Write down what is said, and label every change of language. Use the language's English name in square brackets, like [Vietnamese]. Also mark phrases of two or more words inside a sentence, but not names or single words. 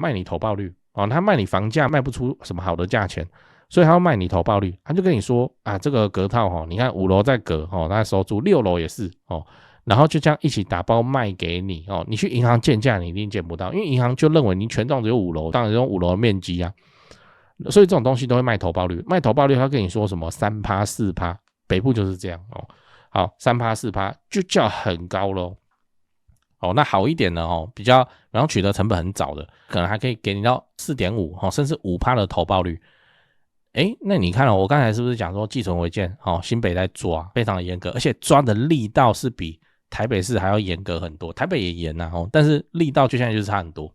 [Chinese] 賣你投報率他賣你房價賣不出什麼好的價錢，所以他要賣你投報率，他就跟你說這個隔套你看 5樓在隔他收租，6樓也是然後就這樣一起打包賣給你你去銀行鑑價你一定見不到，因為銀行就認為你權狀只有5樓，當然用5樓的面積所以這種東西都會賣投報率，賣投報率他跟你說什麼 3%、4%， 北部就是這樣好 3%、4% 就叫很高咯那好一點的比較然後取得成本很早的，可能還可以給你到 4.5% 甚至 5% 的投報率。那你看我剛才是不是講說寄存違建新北在抓非常的嚴格，而且抓的力道是比台北市還要嚴格很多，台北也嚴但是力道就現在就是差很多。